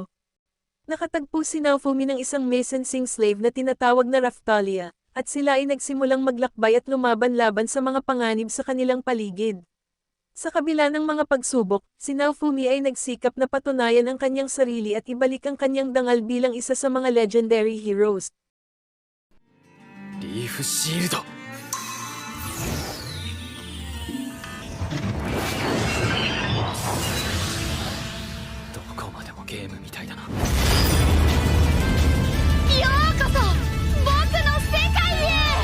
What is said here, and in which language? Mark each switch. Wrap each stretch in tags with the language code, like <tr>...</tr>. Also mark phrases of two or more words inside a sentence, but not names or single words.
<tl>Nakatagpo si Naofumi ng isang Meisenshing slave na tinatawag na Raftalia, at sila ay nagsimulang maglakbay at lumaban-laban sa mga panganib sa kanilang paligid. Sa kabila ng mga pagsubok, si Naofumi ay nagsikap na patunayan ang kanyang sarili at ibalik ang kanyang dangal bilang isa sa mga</tl> <en>legendary heroes.</en> <ja>リーフシールド。どこまでもゲームみたいだな。ようこそ僕の世界へ。</ja>